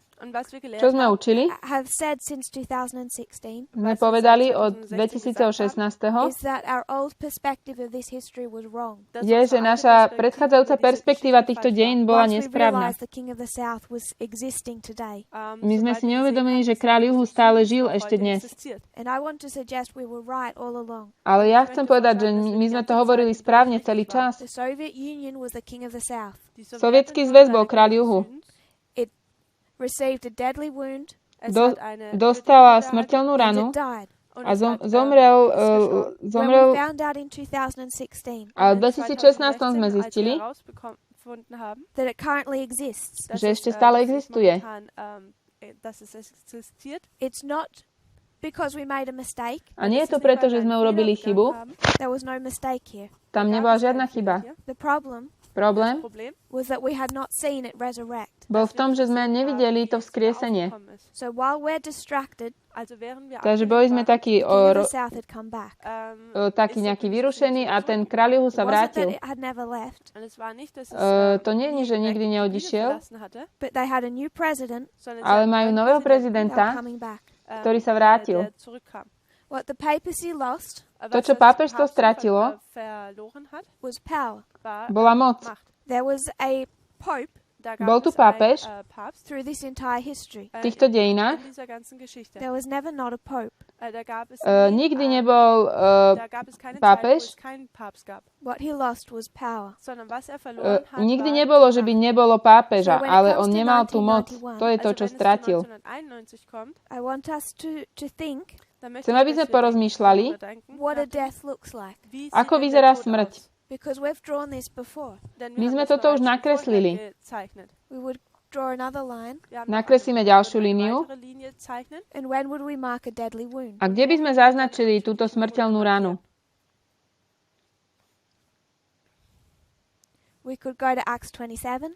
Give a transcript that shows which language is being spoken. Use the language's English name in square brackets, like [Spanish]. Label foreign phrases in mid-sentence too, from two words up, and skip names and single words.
[Slovak] čo sme učili, [English] have said since 2016, [Slovak] sme povedali od 2016, [English] is that our old perspective of this history was wrong. [Slovak] je, že naša predchádzajúca perspektíva týchto dejín bola nesprávna. [English] The King of the South was existing today. [Slovak] My sme si neuvedomili, že kráľ juhu stále žil ešte dnes. [English] And I want to suggest we were right all along. [Slovak] Ale ja chcem povedať, že my sme to hovorili správne celý čas. [English] The Soviet Union was the King of the South. [Slovak] Sovietský zväz bol kráľ juhu. [English] Received a deadly wound, [Slovak] dostala smrteľnú ranu a zomrel, ale v 2016 sme zistili, [English] that it currently exists. [Slovak] že ešte stále existuje. [English] It's not because we made a mistake. [Slovak] A nie je to preto, že sme urobili chybu. [English] There was no mistake here. [Slovak] Tam nebola žiadna chyba. [English] The problem was that we had not seen it resurrect. [Slovak] Bol v tom, že sme nevideli to vzkriesenie. [English] So while we're distracted, [Slovak] takže boli sme takí [English] the South had come back. [Slovak] taký nejaký vyrušený a ten kráľ juhu sa vrátil. To nie je, že nikdy neodišiel, [English] But they had a new president, [Slovak] ale majú nového prezidenta, [English] coming back. [Slovak] ktorý sa vrátil. [English] What the papacy lost [Slovak] To, čo pápežstvo stratilo, [English] was power. [Slovak] bola moc. [English] There was a pope [Slovak] Bol tu pápež [English] through this entire history. [Slovak] v týchto dejinách. [English] There was never not a pope. [Slovak] Nikdy nebol pápež. [English] What he lost was power. [Slovak] Nikdy nebolo, že by nebolo pápeža, ale on nemal tú moc. To je to, čo stratil. [English] I want us to think [Slovak] Chcem, aby sme porozmýšľali, [English] what a death looks like. [Slovak] ako vyzerá smrť. [English] Because we've drawn this before. [Slovak] My sme toto už nakreslili. [English] We would draw another line. [Slovak] Nakreslíme ďalšiu líniu. [English] And when would we mark a deadly wound? [Slovak] A kde by sme zaznačili túto smrteľnú ranu? [English] We could go to Acts 27.